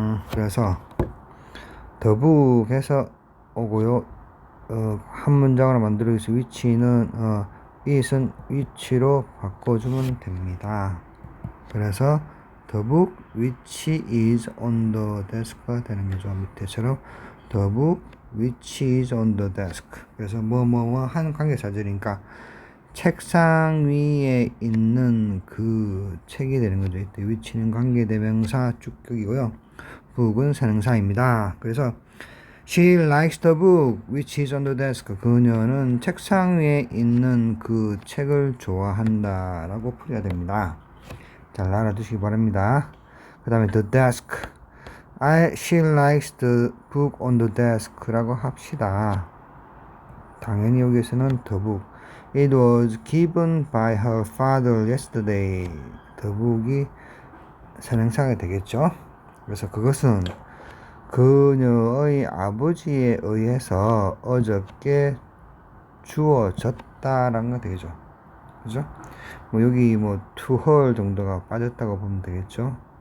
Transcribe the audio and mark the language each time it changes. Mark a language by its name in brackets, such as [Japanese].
[Korean] 그래서 [English] the book [Korean] 에서 오고요. 한 문장으로 만들어서 which는 it은 which로 바꿔주면 됩니다. 그래서 [English] the book which is on the desk가 [Korean] 되는 거죠. 밑에처럼 [English] the book which is on the desk. [Korean] 그래서 뭐뭐뭐 한 관계사절이니까 책상 위에 있는 그 책이 되는 거죠. 이때 which는 관계대명사 주격이고요. book은 선행사입니다. 그래서 [English] she likes the book which is on the desk. [Korean] 그녀는 책상 위에 있는 그 책을 좋아한다 라고 풀어야 됩니다. 잘 알아두시기 바랍니다. 그 다음에 [English] the desk, she likes the book on the desk [Korean] 라고 합시다. 당연히 여기에서는 [English] the book, it was given by her father yesterday. the book [Korean] 이 선행사가 되겠죠. 그래서 그것은 그녀의 아버지에 의해서 어저께 주어졌다라는 거 되겠죠. 그죠? 여기 [English] to her [Korean] 정도가 빠졌다고 보면 되겠죠.